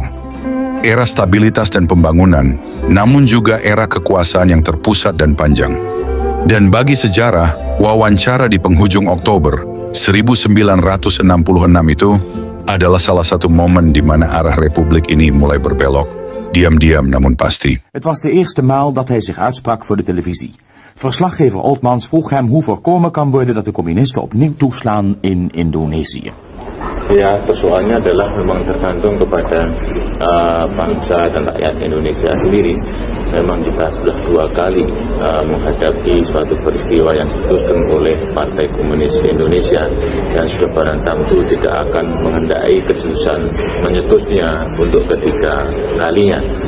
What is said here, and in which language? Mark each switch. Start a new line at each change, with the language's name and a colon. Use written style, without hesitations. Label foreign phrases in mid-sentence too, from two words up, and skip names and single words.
Indonesian: Era stabilitas dan pembangunan, namun juga era kekuasaan yang terpusat dan panjang. Dan bagi sejarah, wawancara di penghujung Oktober 1966 itu adalah salah satu momen di mana arah Republik ini mulai berbelok. Diam-diam namun pasti.
Dutch: Het was de eerste maal dat hij zich uitsprak voor de televisie. Verslaggever Oltmans vroeg hem hoe voorkomen kan worden dat de communisten opnieuw toeslaan in Indonesië.
Indonesian: Ya, persoalannya adalah memang tergantung kepada bangsa dan rakyat Indonesia sendiri. Memang kita sudah 2 kali menghadapi suatu peristiwa yang diputuskan oleh Partai Komunis Indonesia dan sudah barang tentu tidak akan menghendaki kesuksesan menyetusnya untuk ketiga kalinya.